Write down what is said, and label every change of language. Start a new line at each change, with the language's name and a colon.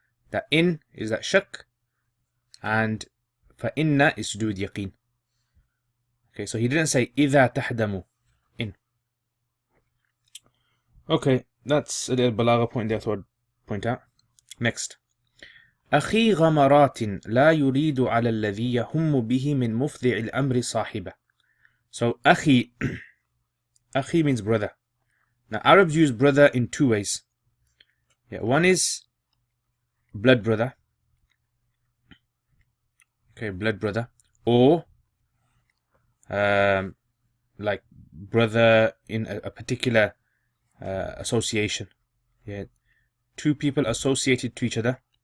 English: That in is that shak, and for inna is to do with yaqeen. Okay, so He didn't say
Arabic: إِذَا تَحْدَمُ,
English: in. Okay, that's a little balagha point there I thought I'd point out. Next.
Arabic: أخي غمرات لا يريد على الذي يهم به من مفضع الأمر صاحبه.
English: So أخي, أخي means brother. Now Arabs use brother in two ways. Yeah, one is blood brother. Okay, blood brother. Or like brother in a particular association. Yeah, two people associated to each other,